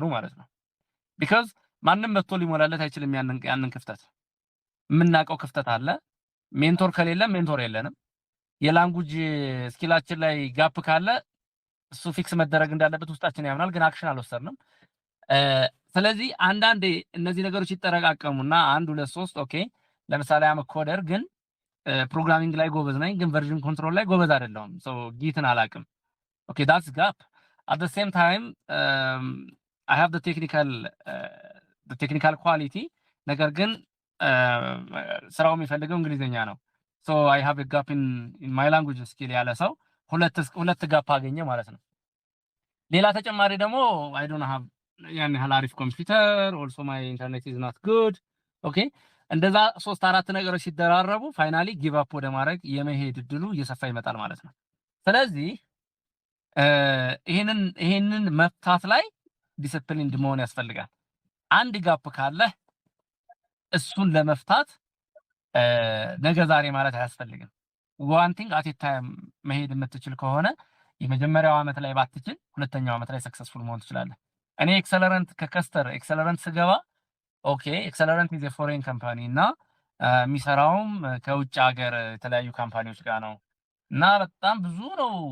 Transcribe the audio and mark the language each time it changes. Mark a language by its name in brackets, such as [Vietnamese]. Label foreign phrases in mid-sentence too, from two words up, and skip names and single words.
[Amharic] ማለት ነው። ቢካዝ ማንም መጥቶ ሊሞላለት አይችልም። ያንን ክፍተት የምናውቀው ክፍተት አለ። ሜንቶር ከሌለ ሜንቶር የለንም። የላንጉጅ ስኪላችን ላይ ጋፕ ካለ እሱ ፊክስ መደረግ እንዳለበት ውስጣችን ያምናል፣ ግን አክሽን አልወሰድንም። ስለዚህ አንዳንዴ እነዚህ ነገሮች ይጠረቃቀሙና 1 2 3 ኦኬ፣ ለምሳሌ [English] am coder [Amharic] ግን ፕሮግራሚንግ ላይ ጎበዝ ነኝ፣ ግን [English] version control [Amharic] ላይ ጎበዝ አይደለሁም። ጊትን አላውቅም። ኦኬ [English] that's gap. At the same time I have the technical quality, [Amharic] ነገር ግን ስራው የሚፈልገው እንግሊዘኛ ነው። [English] I have a gap in my language skill [Amharic] ያለ ሰው ሁለት ጋፕ አገኘ ማለት ነው። ሌላ ተጨማሪ ደግሞ [English] I don't have [Amharic] ያን ያህል አሪፍ ኮምፒውተር [English] also my internet is not good. [Amharic] ኦኬ እንደዛ 3 4 ነገሮች ሲደራረቡ [English] finally give up [Amharic] ወደ ማድረግ የመሄድ እድሉ እየሰፋ ይመጣል ማለት ነው። ስለዚህ ይሄንን መፍታት ላይ ዲሲፕሊን መሆን ያስፈልጋል። አንድ ጋፕ ካለ እሱን ለመፍታት ነገ ዛሬ ማለት አያስፈልግም። [English] one thing at a time [Amharic] መሄድ የምትችል ከሆነ የመጀመሪያው አመት ላይ ባትችል ሁለተኛው አመት ላይ ሰክሰስፉል መሆን ትችላለህ። እኔ ኤክሰለረንት ስገባ ኦኬ [English] Excellerent is foreign company [Amharic] እና የሚሰራውም ከውጭ ሀገር የተለያዩ ካምፓኒዎች ጋር ነው እና በጣም ብዙ ነው